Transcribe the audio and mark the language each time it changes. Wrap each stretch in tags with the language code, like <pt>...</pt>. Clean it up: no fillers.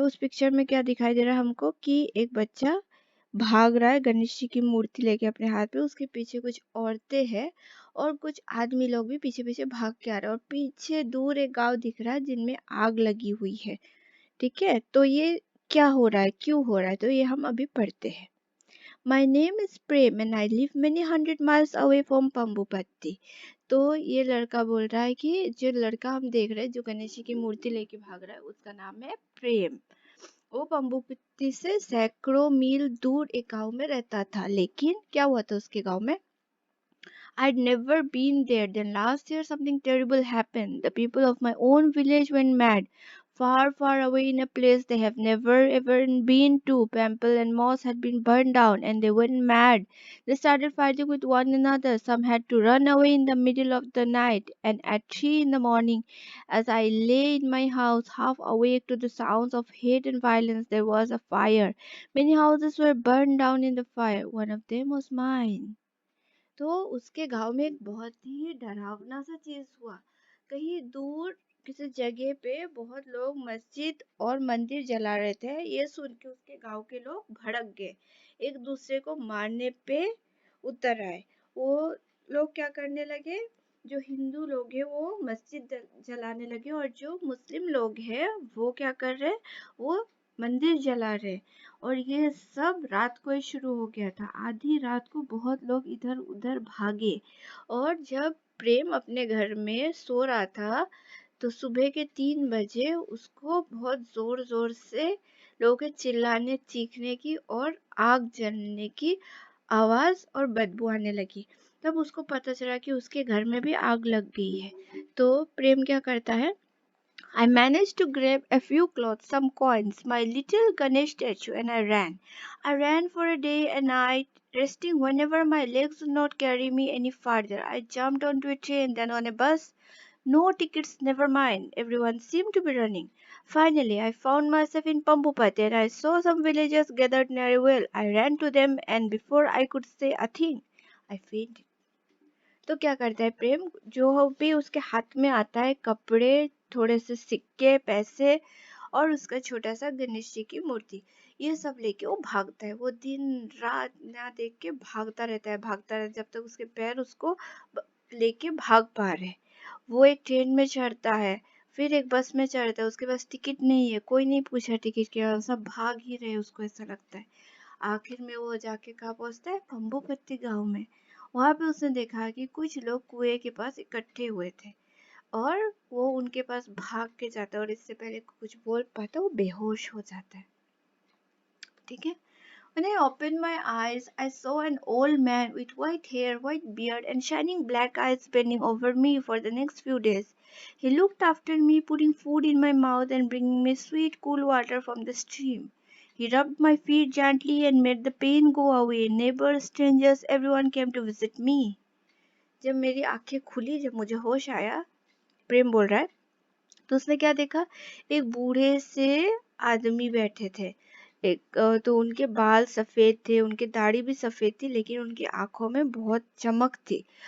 <hi>उस पिक्चर में क्या दिखाई दे रहा है हमको कि एक बच्चा भाग रहा है गणेश जी की मूर्ति लेके अपने हाथ में। उसके पीछे कुछ औरतें हैं और कुछ आदमी लोग भी पीछे पीछे भाग के आ रहे हैं। और पीछे दूर एक गांव दिख रहा है जिनमें आग लगी हुई है। ठीक है, तो ये क्या हो रहा है, क्यों हो रहा है, तो ये हम अभी पढ़ते हैं।</hi> <en>My name is Prem and I live many hundred miles away from Pambupatti.</en> <hi>तो ये लड़का बोल रहा है कि जो लड़का हम देख रहे हैं, जो गणेश जी की मूर्ति लेके भाग रहा है, उसका नाम है प्रेम। वो पंबुपत्ती से सैकड़ों मील दूर एक गांव में रहता था। लेकिन क्या हुआ था उसके गांव में?</hi> <en>I'd never been there. Then last year something terrible happened. The people of my own village went mad. Far, far away in a place they have never ever been to, Pample and Moss had been burned down and they went mad. They started fighting with one another. Some had to run away in the middle of the night. And at 3 in the morning, as I lay in my house, half awake to the sounds of hate and violence, there was a fire. Many houses were burned down in the fire. One of them was mine.</en> <hi>तो उसके गांव में एक बहुत ही डरावना सा चीज हुआ। कहीं दूर किसी जगह पे बहुत लोग मस्जिद और मंदिर जला रहे थे। ये सुन के उसके गांव के लोग भड़क गए, एक दूसरे को मारने पे उतर आए। वो लोग क्या करने लगे? जो हिंदू लोग हैं वो मस्जिद जलाने लगे, और जो मुस्लिम लोग हैं वो क्या कर रहे? वो मंदिर जला रहे। और ये सब रात को ही शुरू हो गया था। आधी रात को बहुत लोग इधर उधर भागे। और जब प्रेम अपने घर में सो रहा था, तो सुबह के 3 बजे उसको बहुत जोर जोर से लोगों के चिल्लाने, चीखने की और आग जलने की आवाज और बदबू आने लगी। तब उसको पता चला कि उसके घर में भी आग लग गई है। तो प्रेम क्या करता है?</hi> <en>I managed to grab a few clothes, some coins, my little Ganesh statue, and I ran. I ran for a day and night, resting whenever my legs would not carry me any farther. I jumped onto a train, then on a bus. No tickets, never mind. Everyone seemed to be running. Finally, I found myself in Pampupati and I saw some villagers gathered near a well. I ran to them and before I could say a thing, I fainted.</en> <hi>तो क्या करता है प्रेम? जो भी उसके हाथ में आता है, कपड़े, थोड़े से सिक्के, पैसे और उसका छोटा सा गणेश जी की मूर्ति, ये सब लेके वो भागता है। वो दिन रात ना देख के भागता रहता है, भागता रहता है, जब तक उसके पैर उसको लेके भाग पा रहे। वो एक ट्रेन में चढ़ता है, फिर एक बस में चढ़ता है। उसके पास टिकट नहीं है, कोई नहीं पूछा टिकट क्या, सब भाग ही रहे, उसको ऐसा लगता है। आखिर में वो जाके कहाँ पहुंचता है? पंबुपत्ती गांव में। वहां पे उसने देखा कि कुछ लोग कुएं के पास इकट्ठे हुए थे और वो उनके पास भाग के जाता है, और इससे पहले कुछ बोल पाता वो बेहोश हो जाता है। ठीक है,</hi> <en>When I opened my eyes, I saw an old man with white hair, white beard, and shining black eyes bending over me for the next few days. He looked after me, putting food in my mouth and bringing me sweet, cool water from the stream. He rubbed my feet gently and made the pain go away. Neighbors, strangers, everyone came to visit me.</en> <hi>जब मेरी आंखें खुली, जब मुझे होश आया, प्रेम बोल रहा है, तो उसने क्या देखा, एक बूढ़े से आदमी बैठे थे। तो उनके बाल सफेद थे, उनकी दाढ़ी भी सफेद थी, लेकिन उनकी आंखों में बहुत चमक थी।</hi>